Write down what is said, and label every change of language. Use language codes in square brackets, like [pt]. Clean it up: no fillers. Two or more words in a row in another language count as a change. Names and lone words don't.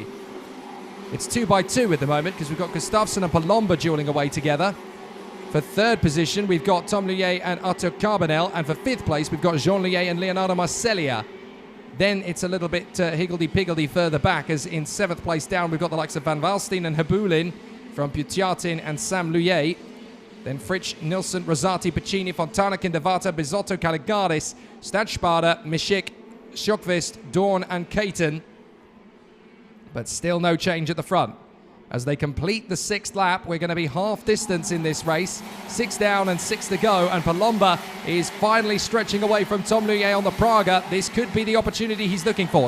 [en] It's 2 by 2 at the moment because we've got Gustafsson and Palomba dueling away together. For 3rd position, we've got Tom Luyet and Arthur Carbonell. And for 5th place, we've got Jean Luyet and Leonardo Marsiglia. Then it's a little bit higgledy-piggledy further back, as in 7th place down, we've got the likes of Van Waalstein and Habulin from Putyartin and Sam Luyet. Then Fritsch, Nilsson, Rosati, Piccini, Fontana, Kinderwarter, Bisotto, Caligaris, Stadtsparda, Mischik, Sjökvist, Dorn and Caton. But still no change at the front. As they complete the 6th lap, we're going to be half distance in this race. 6 down and 6 to go, and Palomba is finally stretching away from Tom Luyet on the Praga. This could be the opportunity he's looking for.